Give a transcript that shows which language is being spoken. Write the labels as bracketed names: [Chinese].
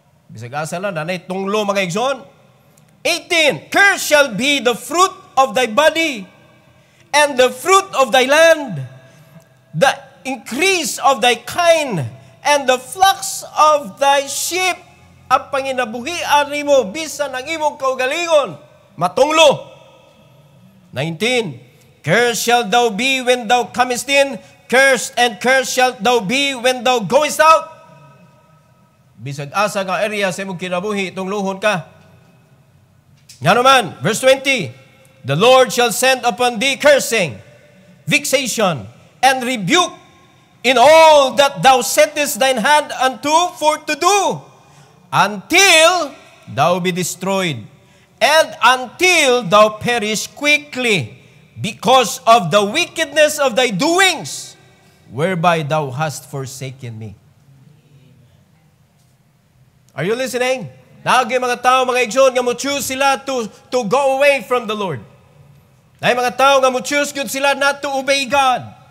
[Cebuano] Bisag asa lang, nanay tunglo, mga igsoon. 18. [English] Cursed shall be the fruit of thy body and the fruit of thy land, the increase of thy kind, and the flocks of thy sheep. [Cebuano] Ang panginabuhian nimo bisan ang imong kaugalingon, matunglo. [English] 19. Cursed shalt thou be when thou comest in, cursed and cursed shalt thou be when thou goest out. [Cebuano] Bisag asa nga area sa imong kinabuhi, tunglohon ka. Nga naman, verse 20. [English] The Lord shall send upon thee cursing, vexation, and rebuke in all that thou settest thine hand unto for to do, until thou be destroyed, and until thou perish quickly, because of the wickedness of thy doings, whereby thou hast forsaken me. Are you listening? [Cebuano] Naagi mga tao, mga igsoon, nga mo choose sila [English] to go away from the Lord. [Cebuano] Ay mga tao nga mo choose good sila [English] not to obey God.